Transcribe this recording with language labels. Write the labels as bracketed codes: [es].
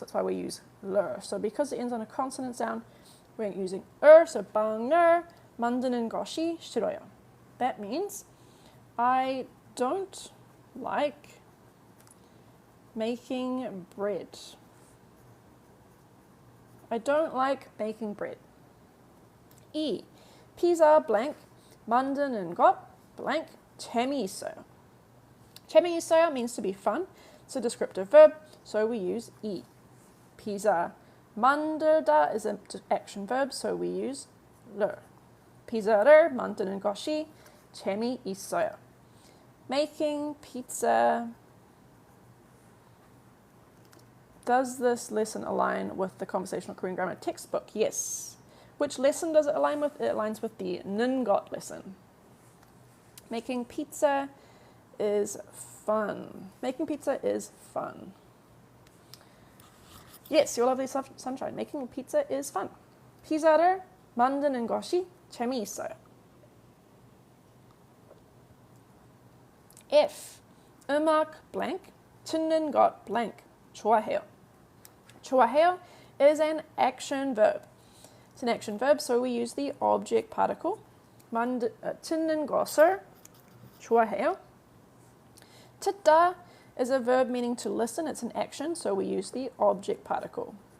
[en] That's why we use 를. So because it ends on a consonant sound, we're using so [ko] 빵을 만드는 것이 싫어요. [en] That means I don't like making bread. I don't like making bread. E. [ko] 피자 blank 만드는 것 blank 재미있어요. [en] 재미있어요 means to be fun. It's a descriptive verb, so we use 이. 피자 만들다 is an action verb, so we use 를. [ko] 피자를 만드는 것이 재미있어요. [en] Making pizza. Does this lesson align with the Conversational Korean Grammar textbook? Yes. Which lesson does it align with? It aligns with the 능것 lesson. Making pizza is fun. Making pizza is fun. Yes, your lovely sunshine. Making pizza is fun. [ko] 피자를 만드는 것이 재미있어요. F. 음악 blank 듣는 것 blank 좋아해요. [en] 좋아해요 is an action verb. It's an action verb, so we use the object particle. [ko] 듣는 것을 좋아해요. [en] 듣다 is a verb meaning to listen. It's an action, so we use the object particle.